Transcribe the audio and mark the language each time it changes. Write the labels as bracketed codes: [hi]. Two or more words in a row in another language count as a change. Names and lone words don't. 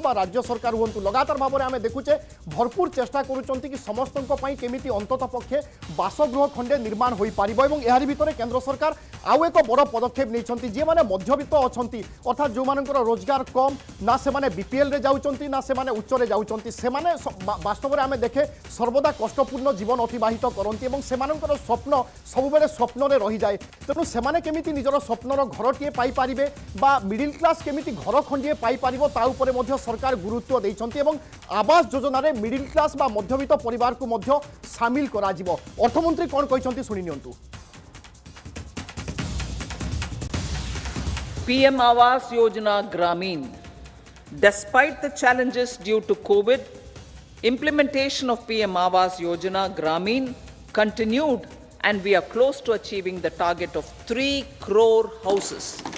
[or] ବା ରାଜ୍ୟ ସରକାର ହେଉନ୍ତୁ ଲଗାତାର ଭାବ ରେ ଆମେ ଦେଖୁଛେ ଭରପୂର ଚେଷ୍ଟା କରୁଛନ୍ତି କି ସମସ୍ତଙ୍କ ପାଇଁ କେମିତି ଅନ୍ତତଃ ପକ୍ଷେ ବାସଗୃହ ଖଣ୍ଡେ ନିର୍ମାଣ ହୋଇ ପାରିବ ଏବଂ ଏହାରି ଭିତରେ କେନ୍ଦ୍ର ସରକାର ଆଉ ଏକ ବଡ଼ ପଦକ୍ଷେପ ନେଇଛନ୍ତି ଯେ ମାନେ ମଧ୍ୟବିତ୍ତ ଅଛନ୍ତି ଅର୍ଥାତ ଯୋ ମାନଙ୍କର ରୋଜଗାର କମ ନା ସେ ମାନେ ବିପିଏଲ ରେ ଯାଉଛନ୍ତି ନା ସେ ମାନେ ଉଚ୍ଚ ରେ ଯାଉଛନ୍ତି ସେ ମାନେ ବାସ୍ତବ ରେ ଆମେ ଦେଖେ ସର୍ବଦା କଷ୍ଟପୂର୍ଣ୍ଣ ଜୀବନ ଅତିବାହିତ କରନ୍ତି ଆଉ ସେମାନଙ୍କର ସ୍ୱପ୍ନ ସବୁବେଳେ ସ୍ୱପ୍ନ ରେ ରହି ଯାଏ। ତେଣୁ ସେମାନେ କେମିତି ନିଜର ସ୍ୱପ୍ନର ଘରଟିଏ ପାଇ ପାରିବେ ବା [en] middle class [or] କେମିତି ଘର ଖଣ୍ଡିଏ ପାଇ ପାରିବ ତା ଉପରେ ମଧ୍ୟ ସରକାର ଗୁରୁତ୍ୱ ଦେଇଛନ୍ତି ଏବଂ ଆବାସ ଯୋଜନା ରେ [en] middle class [or] ବା ମଧ୍ୟବିତ୍ତ ପରିବାର କୁ ମଧ୍ୟ ସାମିଲ କରା ଯିବ। ଅର୍ଥମନ୍ତ୍ରୀ କଣ କହିଛନ୍ତି ଶୁଣି ନିଅନ୍ତୁ। [en] PM Awas Yojana Gramin. Despite the challenges due to COVID, implementation of PM Awas Yojana Gramin continued and we are close to achieving the target of 3 crore houses.